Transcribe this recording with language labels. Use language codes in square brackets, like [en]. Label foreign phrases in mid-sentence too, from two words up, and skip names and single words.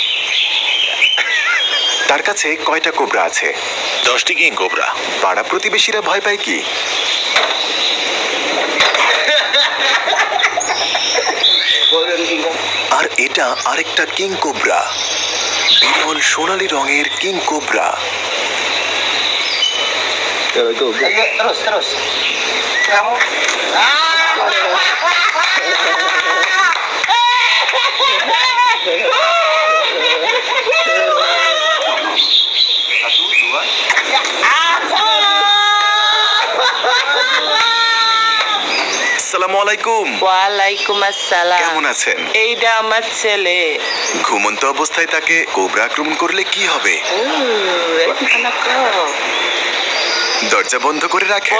[bn] তার কাছে কয়টা কোবরা আছে? 10টি [en] king cobra. [bn] পাড়া প্রতিবেশীরা ভয় পায় কি? আর এটা আরেকটা [en] king cobra, [bn] বিরল সোনালী রঙের [en] king cobra. [id] Terus. Satu, dua. [ar] السلام عليكم. وعليكم السلام. [bn] কেমন আছেন? এইটা আমার ছেলে। ঘুমন্ত অবস্থায় তাকে কোবরা আক্রমণ করলে কি হবে? দরজা বন্ধ করে রাখে।